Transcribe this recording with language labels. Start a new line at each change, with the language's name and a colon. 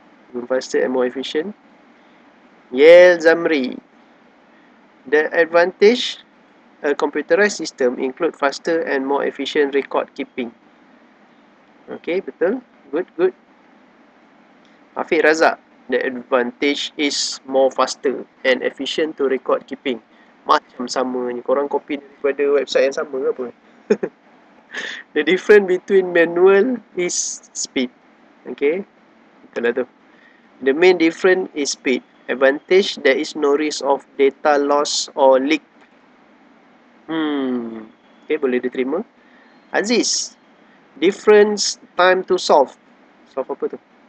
English: Even faster and more efficient. Yale Zamri, the advantage a computerized system include faster and more efficient record keeping. Okay, betul. Good. Hafiz Razak, the advantage is more faster and efficient to record keeping.
Malay: Macam sama ni. Korang copy daripada website yang sama ke apa?
English: The difference between manual is speed. Okay,
Malay: betul lah tu.
English: The main difference is speed. Advantage, there is no risk of data loss or leak.
Malay: Okay, boleh diterima. Aziz,
English: difference, time to solve.
Malay: Solve apa tu?